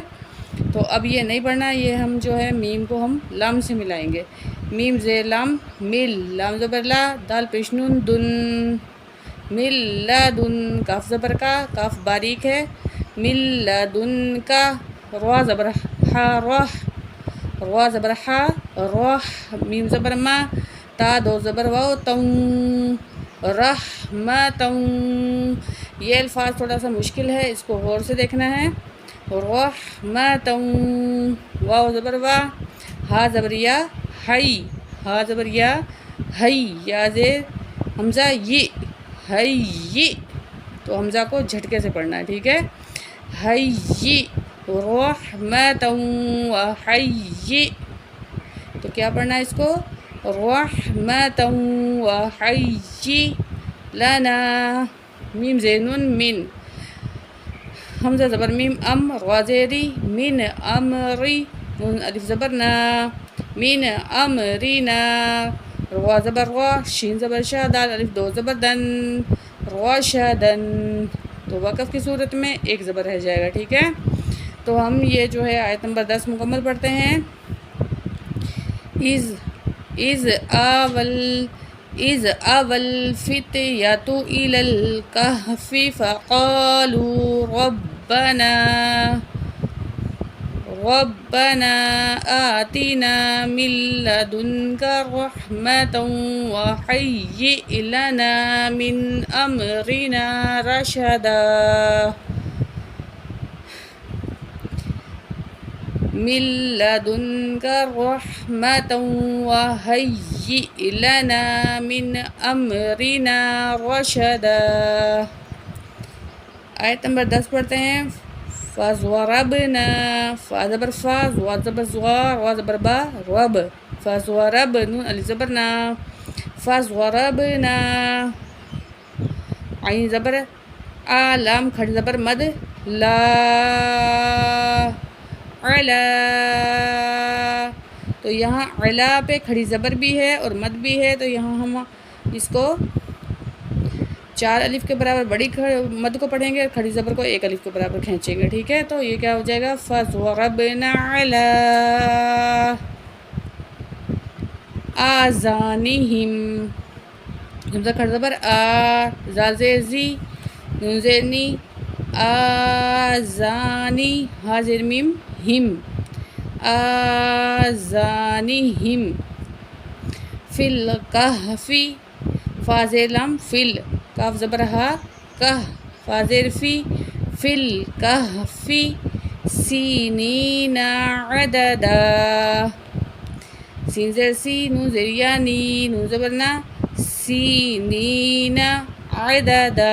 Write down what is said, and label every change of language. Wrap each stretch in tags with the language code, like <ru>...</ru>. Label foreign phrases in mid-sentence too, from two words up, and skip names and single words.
<ur>تو اب یہ نہیں پڑھنا، یہ ہم جو ہے میم کو ہم لام سے ملائیں گے، میم زیر لام، مل، لام زبر لا، دال پیش نون، دن، مل لدن، کاف زبر کا، کاف باریک ہے، مل لدن کا۔ روا زبر ہا، روح، روا زبر ہا، روح، میم زبر ما، تا دو زبر واو، توں، رحمتوں۔ یہ الفاظ تھوڑا سا مشکل ہے، اس کو غور سے دیکھنا ہے۔ رحمتوں، واو زبر وا، ہا زبر یا، ہئی، ہا زبر یا، ہئی، یا زیر حمزہ ی، ہئی، تو حمزہ کو جھٹکے سے پڑھنا ہے، ٹھیک ہے. حی</ur> <ar>رحمتا وحی،</ar> <ur>تو کیا پڑھنا ہے اس کو؟</ur> <ar>رحمتا وحی لنا.</ar> <ur>میم زیر نون من، حمزہ زبر میم ام، را زیری من امری، نون الف زبر نا،</ur> <ar>من امرینا،</ar> <ur>را زبر را، شین زبر شا، دال الف دو زبر دن، راشدن. تو وقف کی صورت میں ایک زبر رہ جائے گا، ٹھیک ہے. تو ہم یہ جو ہے آیت نمبر 10 مکمل پڑھتے ہیں.</ur> <ar>اِذْ آوَى الْفِتْيَةُ إِلَى الْكَهْفِ فَقَالُوا رَبَّنَا آتِنَا مِن لَّدُنكَ رَحْمَةً وَهَيِّئْ لَنَا مِنْ أَمْرِنَا رَشَدًا. مِن لَّدُنكَ رَحْمَةً وَهَيِّئْ لَنَا مِنْ أَمْرِنَا رَشَدًا.</ar> <ur>آیت نمبر 10 پڑھتے ہیں. فَضَرَبْنَا، فا زبر فا، ضاد زبر زغا، را زبر با، رب، فَضَرَب، نون الف زبر نا، فَضَرَبْنَا، عین زبر آ، لام کھڑی زبر مد، لا، علا. تو یہاں علا پہ کھڑی زبر بھی ہے اور مد بھی ہے، تو یہاں ہم اس کو 4 الف کے برابر بڑی مد کو پڑھیں گے اور کھڑی زبر کو 1 الف کے برابر کھینچیں گے، ٹھیک ہے. تو یہ کیا ہو جائے گا؟</ur> <ar>فَضَرَبْنَا عَلَىٰ آذَانِهِمْ،</ar> <ur>حمزہ کھڑی زبر آ، زال زیر زی، نون زیر نی، آذانی، ہا زیر میم ہم،</ur> <ar>آذانِهِمْ فِی الْکَہْفِ،</ar> <ur>فا زیر لام فل، کاف زبر ہا، کہ، فا زیر فی،</ur> <ar>فی الکہف سینین عددا،</ar> <ur>سین زیر سی، نون زیر یا نی، نون زبر نا،</ur> <ar>سینین عددا.</ar>